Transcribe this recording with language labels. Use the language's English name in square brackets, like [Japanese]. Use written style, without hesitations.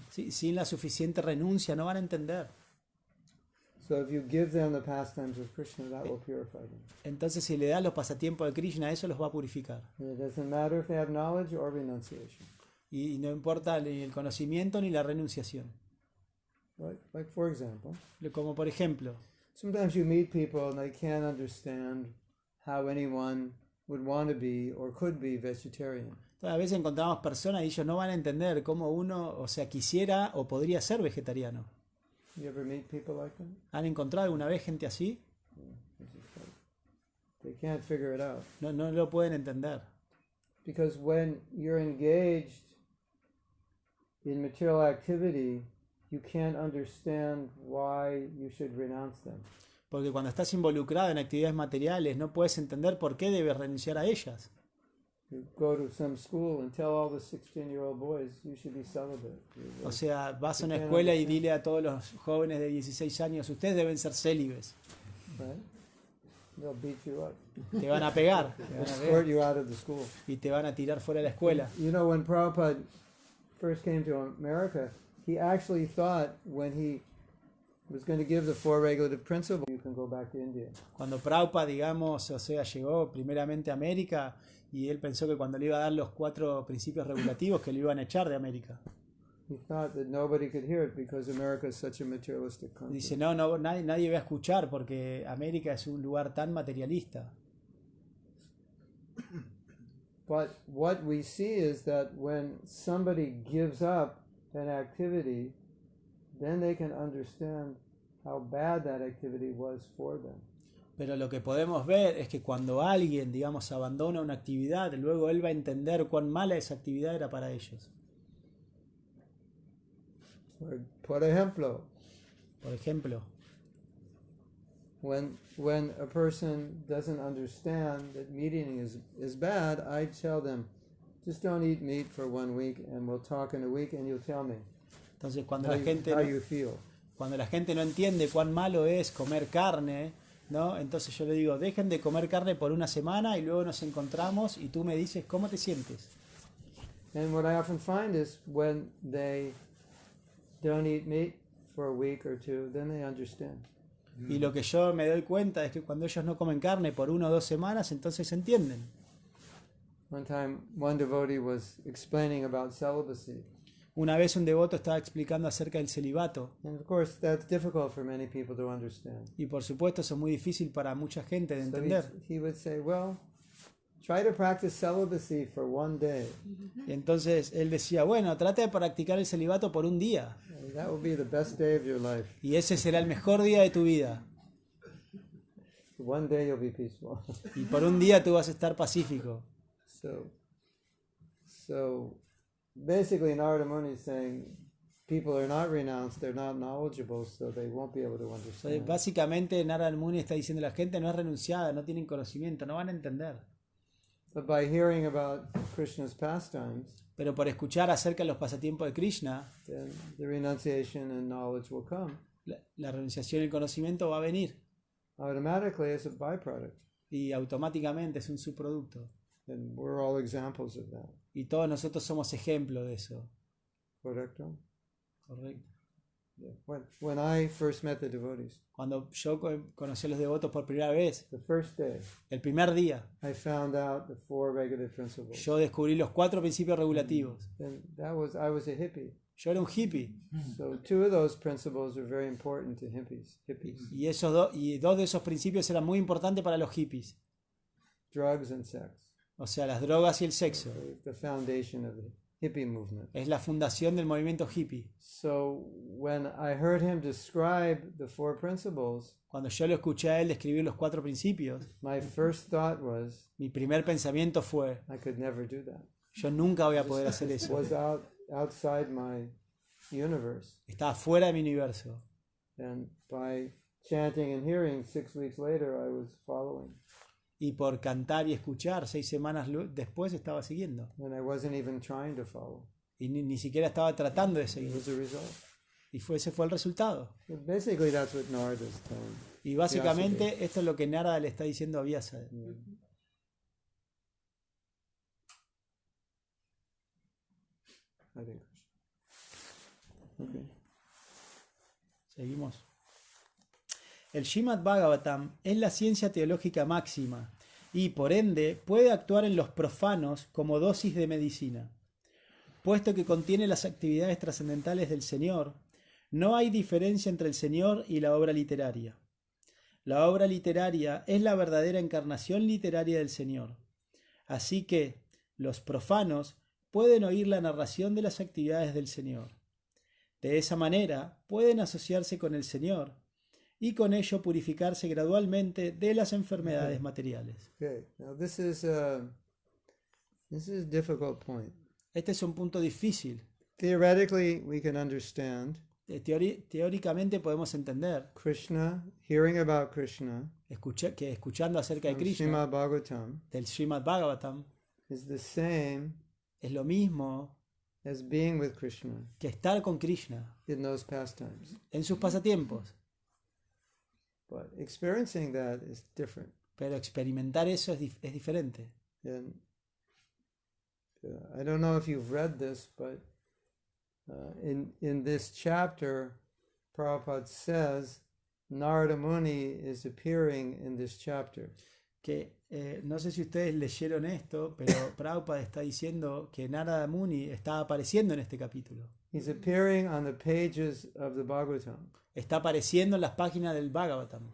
[Spanish] Sin la suficiente renuncia no van a entender. [English] So if you give them the pastimes of Krishna, that will purify them. [Spanish] Entonces si le das los pasatiempos de Krishna, eso los va a purificar. [English] And it doesn't matter if they have knowledge or renunciation. [Spanish] Y no importa ni el conocimiento ni la renunciación. [English] Like for example, [Spanish] Como por ejemplo, [English] sometimes you meet people and they can't understand how anyone would want to be or could be vegetarian. [Spanish] a veces encontramos personas y ellos no van a entender cómo uno, o sea, quisiera o podría ser vegetariano. [English] You ever meet people like that? [Spanish] ¿Han encontrado alguna vez gente así? [English] They can't figure it out. [Spanish] No lo pueden entender. [English] Because when you're engaged in material activity, you can't understand why you should renounce them. [Spanish] Porque cuando estás involucrado en actividades materiales no puedes entender por qué debes renunciar a ellas. [English] You go to some school and tell all the 16-year-old boys you should be celibate. [Spanish] O sea, vas a una escuela y dile a todos los jóvenes de 16 años, ustedes deben ser célibes. [English] Right? They'll beat you up. [Spanish] Te van a pegar. [English] They'll escort you out of the school. [Spanish] Y te van a tirar fuera de la escuela. [English] You know, when Prabhupada first came to America, he actually thought when he was going to give the four regulative principles, you can go back to India. [Spanish] Cuando Prabhupada, digamos, o sea, llegó primeramente a América y él pensó que cuando le iba a dar los 4 principios regulativos que le iban a echar de América. [English] He thought that nobody could hear it because America is such a materialistic country. [Spanish] Dice, nadie va a escuchar porque América es un lugar tan materialista. [English] But what we see is that when somebody gives up an activity, then they can understand how bad that activity was for them. [Spanish] Pero lo que podemos ver es que cuando alguien, digamos, abandona una actividad, luego él va a entender cuán mala esa actividad era para ellos. Por ejemplo, [English] when a person doesn't understand that meat eating is bad, I tell them, just don't eat meat for 1 week and we'll talk in a week and you'll tell me [Spanish] Entonces [English] how you feel. [Spanish] cuando la gente no entiende cuán malo es comer carne, ¿no? Entonces yo le digo, dejen de comer carne por 1 semana y luego nos encontramos y tú me dices cómo te sientes. [English] And what I often find is when they don't eat meat for a week or 2, then they understand. [Spanish] Y lo que yo me doy cuenta es que cuando ellos no comen carne por 1 o 2 semanas, entonces entienden. [English] One time, one devotee was explaining about celibacy. [Spanish] Una vez un devoto estaba explicando acerca del celibato. [English] And of course, that's difficult for many people to understand. [Spanish] Y por supuesto eso es muy difícil para mucha gente de [English] So [Spanish] entender. [English] he would say, well, try to practice celibacy for 1 day. [Spanish] Y entonces él decía, bueno, trata de practicar el celibato por 1 día. [English] And that will be the best day of your life. [Spanish] Y ese será el mejor día de tu vida. [English] 1 day you'll be peaceful. [Spanish] Y por 1 día tú vas a estar pacífico. [English] So basically Narada Muni is saying people are not renounced, they're not knowledgeable, so they won't be able to [Spanish] Entonces, [English] understand. [Spanish] básicamente Narada Muni está diciendo la gente no es renunciada, no tienen conocimiento, no van a entender. [English] But by hearing about Krishna's pastimes, [Spanish] Pero por escuchar acerca de los pasatiempos de Krishna, [English] then the renunciation and knowledge will come [Spanish] la renunciación y el conocimiento va a venir. [English] automatically as a byproduct. [Spanish] Y automáticamente es un subproducto. [English] And we're all examples of that. [Spanish] Y todos nosotros somos ejemplo de eso. Correcto? Correcto. [English] Yeah. When I first met the devotees, [Spanish] Cuando yo conocí a los devotos por primera vez, [English] the first day, [Spanish] el primer día, [English] I found out the 4 regulative principles. [Spanish] yo descubrí los 4 principios regulativos. [English] And I was a hippie. [Spanish] Yo era un hippie. [English] So two of those principles are very important to hippies. [Spanish] Y dos de esos principios eran muy importantes para los hippies. [English] Drugs and sex. [Spanish] O sea, las drogas y el sexo. [English] The foundation of the hippie movement. [Spanish] Es la fundación del movimiento hippie. [English] So when I heard him describe the four principles, [Spanish] Cuando yo lo escuché a él describir los 4 principios, [English] my first thought was, [Spanish] mi primer pensamiento fue, [English] I could never do that. [Spanish] yo nunca voy a poder hacer [English] It [Spanish] eso. [English] was outside my universe. [Spanish] Estaba fuera de mi universo. [English] And by chanting and hearing, 6 weeks later, I was following. [Spanish] Y por cantar y escuchar, 6 semanas después estaba siguiendo. [English] And I wasn't even trying to follow. [Spanish] Y ni siquiera estaba tratando de [English] It [Spanish] seguir. [English] was a result. [Spanish] Y ese fue el resultado. [English] But basically, that's what Narada is telling. [Spanish] Y básicamente esto es lo que Narada le está diciendo a Vyasa. [English] Hare Krishna. Okay. [Spanish] Seguimos. El Srimad Bhagavatam es la ciencia teológica máxima y, por ende, puede actuar en los profanos como dosis de medicina. Puesto que contiene las actividades trascendentales del Señor, no hay diferencia entre el Señor y la obra literaria. La obra literaria es la verdadera encarnación literaria del Señor. Así que los profanos pueden oír la narración de las actividades del Señor. De esa manera pueden asociarse con el Señor y con ello purificarse gradualmente de las enfermedades materiales. [English] Okay. Now this is a difficult point. [Spanish] Este es un punto difícil. [English] Theoretically, we can understand [Spanish] Teóricamente podemos entender [English] Krishna, hearing about Krishna, [Spanish] que escuchando acerca de [English] from [Spanish] Krishna, [English] Srimad Bhagavatam, [Spanish] del Srimad Bhagavatam, [English] is the same [Spanish] es lo mismo [English] as being with Krishna [Spanish] que estar con Krishna [English] in those pastimes. [Spanish] en sus pasatiempos. [English] But experiencing that is different. [Spanish] Pero experimentar eso es diferente. [English] And I don't know if you've read this, but in this chapter, Prabhupada says Narada Muni is appearing in this chapter. [Spanish] Que no sé si ustedes leyeron esto, pero Prabhupada está diciendo que Narada Muni está apareciendo en este capítulo. [English] He's appearing on the pages of the Bhagavatam. [Spanish] Está apareciendo en las páginas del Bhagavatam.